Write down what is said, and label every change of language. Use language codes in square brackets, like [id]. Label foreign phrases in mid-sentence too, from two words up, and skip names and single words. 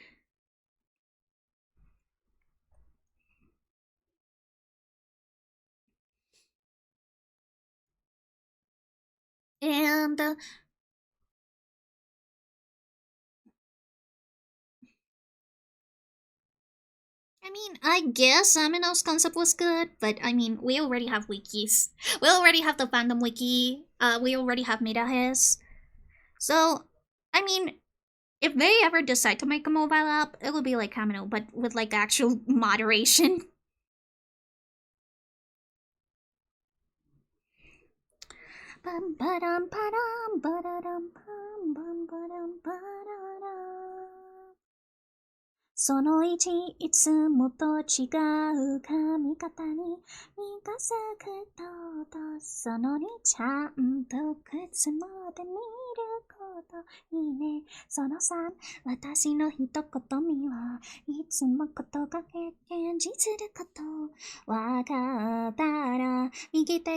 [en] And I mean, I guess Amino's concept was good, but I mean, we already have wikis. We already have the fandom wiki. We already have MetaHis. So, I mean, if they ever decide to make a mobile app, it would be like Amino, but with like actual moderation. Bum ba-dum ba-dum ba-da-dum bum bum ba-dum ba-da-dum. [ja] その1いつもと違う髪型に身がすくとその2ちゃんと靴まで見ることいいねその3私の一言にはいつもことが現実することわかったら右手